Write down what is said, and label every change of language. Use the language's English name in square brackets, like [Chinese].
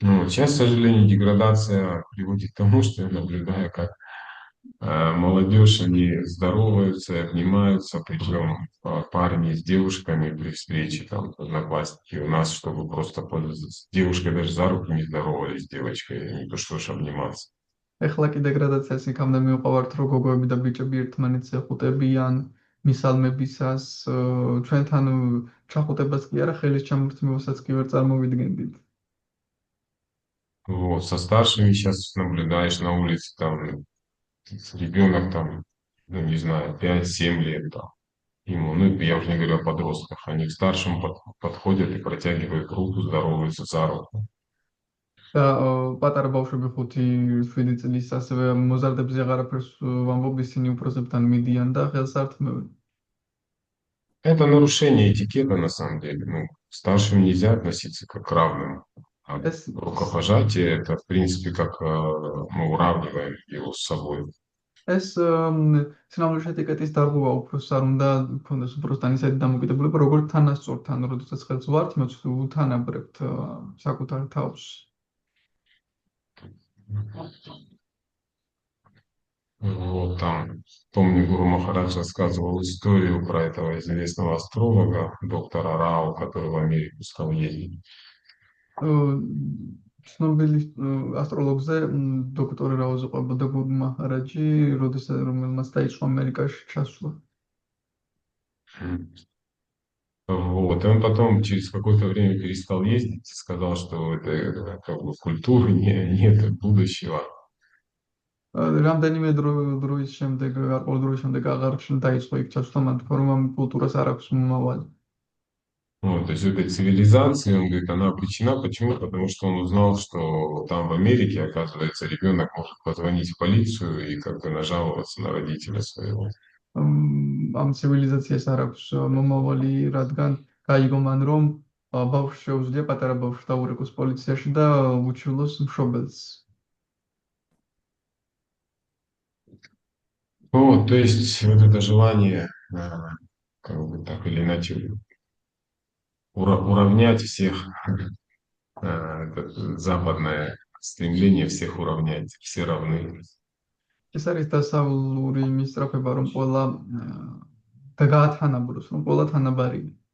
[Russian] Сейчас, к сожалению, деградация приводит к тому, что я наблюдаю, как молодежь, они здороваются и обнимаются, причем парни с девушками при встрече, там, одноклассники. У нас, чтобы просто с девушкой даже за руку не здоровались, с девочкой, не то что ж обниматься. [Georgian] ეხლა კი დეგრადაციას იქამდე მივყავართ, რომ გოგოები და ბიჭები ერთმანეთს ეხუტებიან მისალმებისას, ჩვენთან ჩახუტებას კი არა, ხელის ჩამორთმევასაც კი ვერ წარმოვიდგენდით. [Russian] Вот, со старшими сейчас наблюдаешь на улице, там, ребенок там, ну не знаю, 5-7 лет там, ему, ну я уже не говорю о подростках, они к старшим подходят и протягивают руку, здороваются за руку. [Georgian] და პატარა ბავშვები 5-7 წლის ასევე მოზარდებზე აღარაფერს ვამბობ, ისინი უფროსებთან მიდიან და ხელს ართმევენ. [Russian] Это нарушение этикета на самом деле. Ну, к старшим нельзя относиться как к равным. А [Georgian] ეს [Russian] рукопожатие это, в принципе, как мы уравниваем его с собой. [Georgian] ეს სინამდვილეში ეტიკეტის დარღვევა უფროსს არ უნდა ქონდეს უფროსთან ისეთი დამოკიდებულება, როგორც თანასწორთან, როდესაც ხელს ვართმევთ, უთანაბრებთ საკუთარ თავს. [Russian] Вот там, помню, Гуру Махарадж рассказывал историю про этого известного астролога, доктора Рао, который в Америку стал ездить. [Georgian] ცნობილი ასტროლოგზე დოქტორი რაოზე ყვებოდა გურუ მაჰარაჯი, რომელმაც დაიწყო ამერიკაში ჩასვლა. [Russian] Вот, и он потом через какое-то время перестал ездить и сказал, что это как бы культуры нет будущего. [Georgian] რამდენიმე დროის შემდეგ, გარკვეული დროის შემდეგ აღარ დაიწყო იქ ჩასვლა, მან თქვა, რომ ამ კულტურას არ აქვს მომავალი. [Russian] Вот, то есть этой цивилизации, он говорит, она обречена. Почему? Потому что он узнал, что там в Америке, оказывается, ребенок может позвонить в полицию и как бы нажаловаться на родителя своего. [Georgian] ამ ცივილიზაციას არ აქვს მომავალი, რადგან გაიგო მან, რომ ბავშვს შეუძლია პატარა ბავშვს დაურეკოს პოლიციაში და უჩივლოს მშობელს. [Russian] Вот, то есть вот это желание, как бы так или иначе, уравнять всех, это западное стремление всех уравнять, все равны. [Georgian] ეს არის დასავლური მისწრაფება, რომ ყველა გაათანაბროს, რომ ყველა თანაბარია.